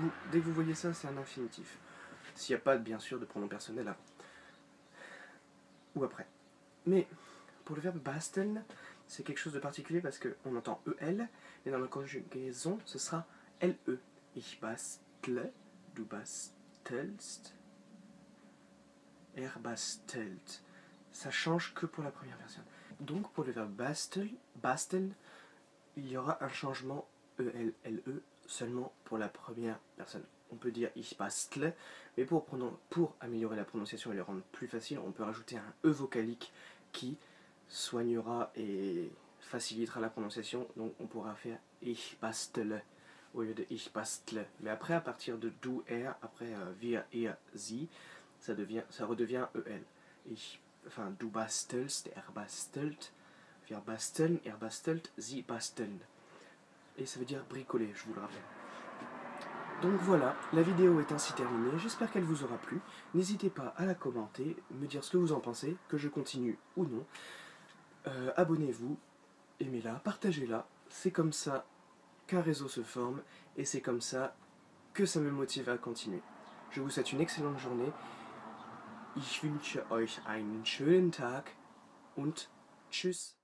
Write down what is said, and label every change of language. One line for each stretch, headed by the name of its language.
French: Dès que vous voyez ça, c'est un infinitif. S'il n'y a pas, bien sûr, de pronom personnel avant. Ou après. Mais, pour le verbe basteln, c'est quelque chose de particulier parce qu'on entend EL, et dans la conjugaison, ce sera LE.
German: Ich bastle, du bastelst, er bastelt.
French: Ça change que pour la première personne. Donc, pour le verbe basteln, il y aura un changement EL-LE seulement pour la première personne. On peut dire
German: ich bastle,
French: mais pour améliorer la prononciation et le rendre plus facile, on peut rajouter un E vocalique qui soignera et facilitera la prononciation. Donc on pourra faire
German: ich bastle
French: au lieu de ich bastle. Mais après, à partir de du, er, après wir, ihr, sie, ça redevient EL.
German: Du bastelst, er bastelt, wir basteln, er bastelt, sie basteln.
French: Et ça veut dire bricoler, je vous le rappelle. Donc voilà, la vidéo est ainsi terminée, j'espère qu'elle vous aura plu. N'hésitez pas à la commenter, me dire ce que vous en pensez, que je continue ou non. Abonnez-vous, aimez-la, partagez-la. C'est comme ça qu'un réseau se forme et c'est comme ça que ça me motive à continuer. Je vous souhaite une excellente journée.
German: Ich wünsche euch einen schönen Tag und tschüss.